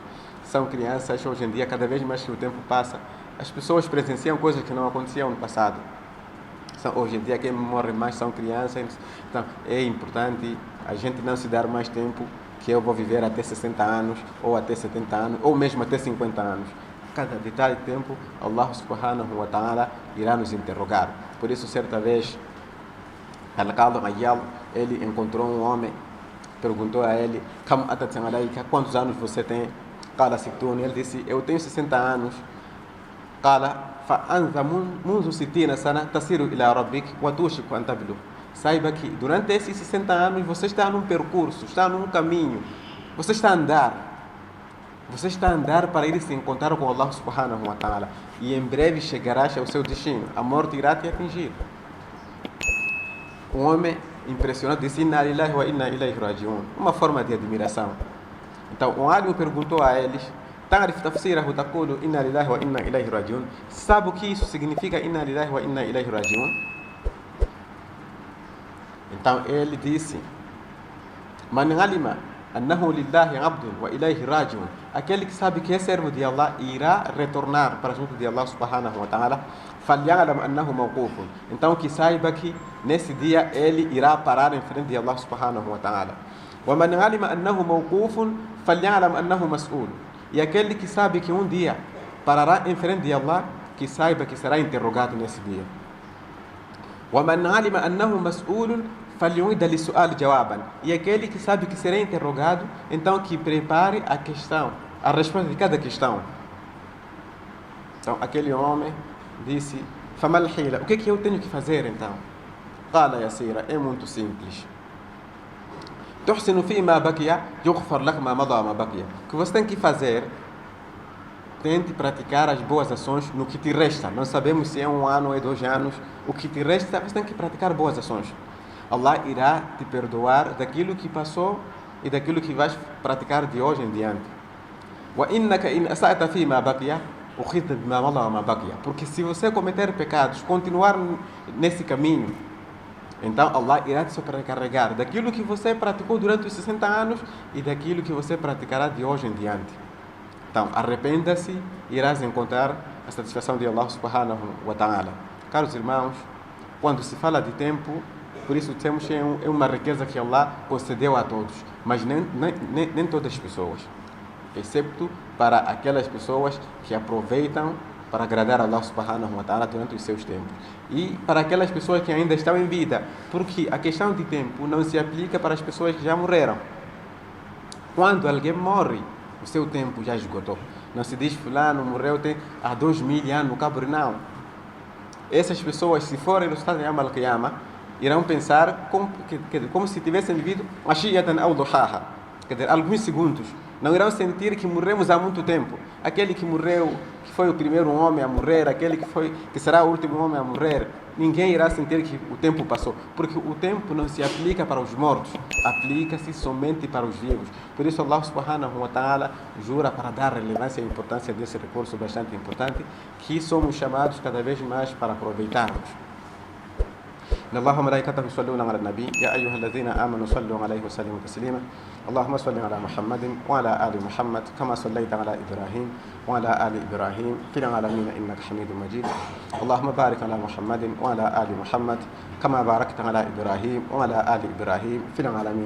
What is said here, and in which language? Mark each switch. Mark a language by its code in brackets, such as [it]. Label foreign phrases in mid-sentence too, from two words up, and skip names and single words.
[pt] São crianças, hoje em dia, cada vez mais que o tempo passa, as pessoas presenciam coisas que não aconteciam no passado. Hoje em dia, quem morre mais são crianças. Então, é importante a gente não se dar mais tempo, que eu vou viver até 60 anos, ou até 70 anos, ou mesmo até 50 anos. Cada detalhe de tempo, Allah [ar] سبحانه وتعالى [pt] irá nos interrogar. Por isso, certa vez, Al-Qadhi Ayyal, ele encontrou um homem, perguntou a ele: [ar] كم أتت عليك, [pt] quantos anos você tem? [ar] قال ستون. [pt] Ele disse: eu tenho 60 anos. [ar] قال فأنت منذ ستين سنة تسير إلى ربك وتوشك أن تبلغ. [pt] Saiba que durante esses 60 anos você está num percurso, está num caminho, você está a andar. Você está a andar para ir se encontrar com Allah [ar] سبحانه وتعالى, [pt] e em breve chegarás ao seu destino. A morte irá te atingir. Um homem impressionado disse: [ar] إنا لله وإنا إليه راجعون. [pt] Uma forma de admiração. Então, um alim perguntou a eles: [ar] تعرف تفسيره تقول إنا لله وإنا إليه راجعون. [pt] Sabe o que isso significa, [ar] إنا لله وإنا إليه راجعون? [pt] Então ele disse: [ar] من علم أنه لله عبد وإليه راجع. [pt] Aquele que sabe que é servo de Allah irá retornar para junto de Allah [ar] سبحانه وتعالى. فليعلم أنه موقوف. [pt] Então que saiba que nesse dia ele irá parar em frente de Allah [ar] سبحانه وتعالى. ومن علم أنه موقوف فليعلم أنه مسؤول. [pt] E aquele que sabe que um dia parará em frente de Allah, que saiba que será interrogado nesse dia. [ar] ومن علم أنه مسؤول فليعد للسؤال جوابا. [pt] E aquele que sabe que será interrogado, então que prepare a questão, a resposta de cada questão. Então aquele homem disse: [ar] فما الحيلة, [pt] o que é que eu tenho que fazer então? [ar] قال يسيرة, [pt] é muito simples. [ar] تحسن فيما بقي يغفر لك ما مضى وما بقي. [pt] O que você tem que fazer, tente praticar as boas ações no que te resta. Não sabemos se é 1 ano ou é 2 anos. O que te resta, você tem que praticar boas ações. Allah irá te perdoar daquilo que passou e daquilo que vais praticar de hoje em diante. [ar] وإنك إن أسأت فيما بقي أخذت بما مضى وما بقي. [pt] Porque se você cometer pecados, continuar nesse caminho, então Allah irá te sobrecarregar daquilo que você praticou durante os 60 anos e daquilo que você praticará de hoje em diante. Então, arrependa-se e irás encontrar a satisfação de Allah [ar] سبحانه وتعالى. [pt] Caros irmãos, quando se fala de tempo, por isso temos que é uma riqueza que Allah concedeu a todos, mas nem todas as pessoas, excepto para aquelas pessoas que aproveitam para agradar a Allah [ar] سبحانه وتعالى [pt] durante os seus tempos. E para aquelas pessoas que ainda estão em vida, porque a questão de tempo não se aplica para as pessoas que já morreram. Quando alguém morre, o seu tempo já esgotou. Não se diz fulano morreu há 2000 anos no Cabo, não. Essas pessoas, se forem no estado de [ar] يوم القيامة, [pt] irão pensar como se tivessem vivido [ar] عشية أو ضحاها, [pt] quer dizer, alguns segundos. Não irão sentir que morremos há muito tempo. Aquele que morreu, que foi o primeiro homem a morrer, aquele que será o último homem a morrer, ninguém irá sentir que o tempo passou, porque o tempo não se aplica para os mortos, aplica-se somente para os vivos. Por isso Allah [ar] سبحانه وتعالى [pt] jura para dar relevância e importância desse recurso bastante importante, que somos chamados cada vez mais para aproveitarmos. [ar] إن الله وملائكته يصلون على النبي يا أيها الذين آمنوا صلوا عليه وسلموا تسليما اللهم صل على محمد وعلى آل محمد كما صليت على إبراهيم وعلى آل إبراهيم في العالمين إنك حميد مجيد اللهم بارك على محمد وعلى آل محمد كما باركت على إبراهيم وعلى آل إبراهيم في العالمين